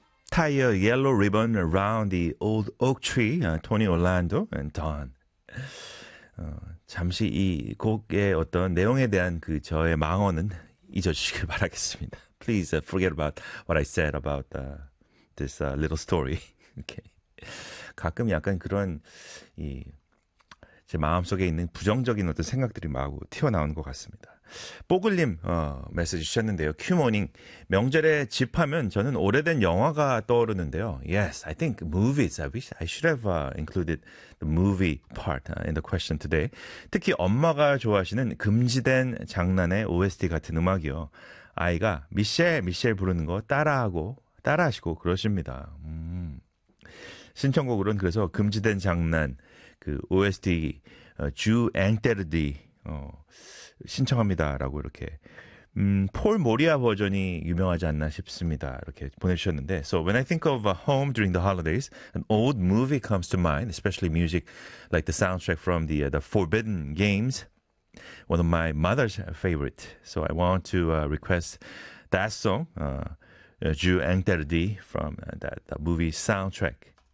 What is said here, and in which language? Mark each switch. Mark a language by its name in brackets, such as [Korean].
[English] Tie a yellow ribbon around the old oak tree, Tony Orlando and Dawn. [Korean] 잠시 이 곡의 어떤 내용에 대한 그 저의 망언은 잊어주시길 바라겠습니다. [English] Please forget about what I said about this little story. Okay. [Korean] 가끔 약간 그런 이 제 마음속에 있는 부정적인 어떤 생각들이 마구 튀어나오는 것 같습니다. 뽀글님 메시지 주셨는데요. Q모닝, 명절에 집 하면 저는 오래된 영화가 떠오르는데요. [English] Yes, I think movies. I should have included the movie part in the question today. [Korean] 특히 엄마가 좋아하시는 금지된 장난의 OST 같은 음악이요. 아이가 미셸, 미셸 부르는 거 따라하시고 그러십니다. 신청곡으로는 그래서 금지된 장난 그 OST 주 앵테르디 신청합니다라고 이렇게 폴 모리아 버전이 유명하지 않나 싶습니다. 이렇게 보내주셨는데 [English] So when I think of a home during the holidays, an old movie comes to mind, especially music like the soundtrack from the Forbidden Games, one of my mother's favorite. So I want to request that song, 주 앵테르디 from that movie soundtrack.